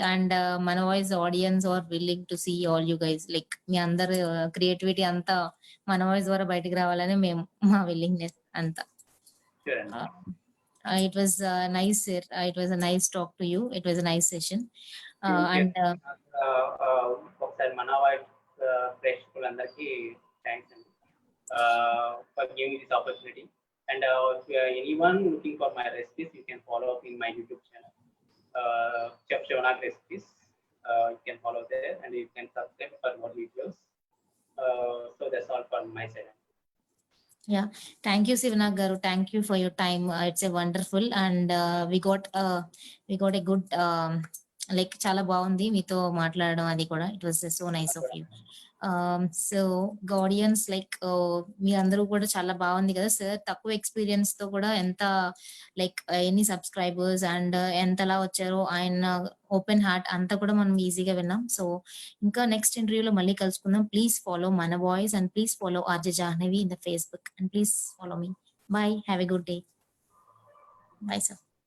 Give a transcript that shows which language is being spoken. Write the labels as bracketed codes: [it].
[en] and మన voice audience are willing to see all you guys like [te] మీ అందరి creativity అంతా మన వాయిస్ ద్వారా బయటికి రావాలని మేము మా విల్లింగ్‌నెస్ అంతా. [en] Sure అండి. Uh, it was nice, sir. It was a nice talk to you. It was a nice session. Thank you. And [te] నాకు ఒకసారి మన వాయిస్ ప్రేక్షకులందరికీ థాంక్స్ అండి. [en] For giving this opportunity. And if anyone looking for my recipes, you can follow up in my YouTube channel, Chef Shivnak Recipes. You can follow there and you can subscribe for more videos. So that's all from my side. yeah, thank you, Sivanak Garu. Thank you for your time. It's a wonderful and we got a good like [te] చాలా బాగుంది మీతో మాట్లాడడం అది కూడా. [en] It was so nice of you. [te] So audience like మీ అందరూ కూడా చాలా బాగుంది కదా సార్. తక్కువ ఎక్స్పీరియన్స్ తో కూడా ఎంత లైక్ ఎన్ని సబ్స్క్రైబర్స్ అండ్ ఎంతలా వచ్చారో ఆయన ఓపెన్ హార్ట్ అంతా కూడా మనం ఈజీగా విన్నాం. సో ఇంకా నెక్స్ట్ ఇంటర్వ్యూలో మళ్ళీ కలుసుకుందాం. [en] Please follow మన voice and please follow RJ Jahnavi in the Facebook and please follow మీ. Bye. Have a good day. Bye sir.